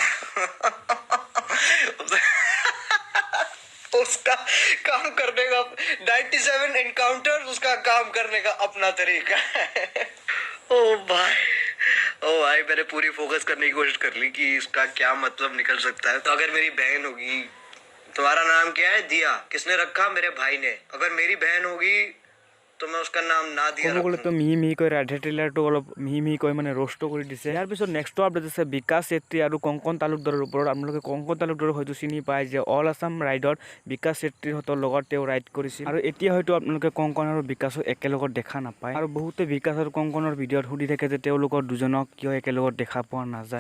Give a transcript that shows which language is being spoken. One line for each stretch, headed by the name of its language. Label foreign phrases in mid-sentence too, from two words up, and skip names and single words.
Hindi: उसका काम करने का 97 एनकाउंटर्स, उसका काम करने का अपना तरीका है। ओ भाई मैंने पूरी फोकस करने की कोशिश कर ली कि इसका क्या मतलब निकल सकता है। तो अगर मेरी बहन होगी, तुम्हारा नाम क्या है? दिया। किसने रखा? मेरे भाई ने। अगर मेरी बहन होगी तो मैं उसका नाम ना दिया
Assamese: ক'বলৈ তো মিহি কৈ ৰাধে ট্ৰেইলাৰটো অলপ মিহি কৈ মানে ৰোষ্ট কৰি দিছে। ইয়াৰ পিছত
English: next update
Assamese: আছে বিকাশ চেত্ৰী আৰু কংকন তালুকদাৰৰ ওপৰত। আপোনালোকে কংকন তালুকদাৰক হয়তো চিনি পায় যে অল আছাম ৰাইডত বিকাশ চেত্ৰীহঁতৰ লগত তেওঁ ৰাইড কৰিছিল আৰু এতিয়া হয়তো আপোনালোকে কংকন আৰু বিকাশক একেলগত দেখা নাপায় আৰু বহুতে বিকাশ আৰু কংকনৰ ভিডিঅ'ত সুধি থাকে যে তেওঁলোকৰ দুজনক কিয় একেলগত দেখা পোৱা নাযায়।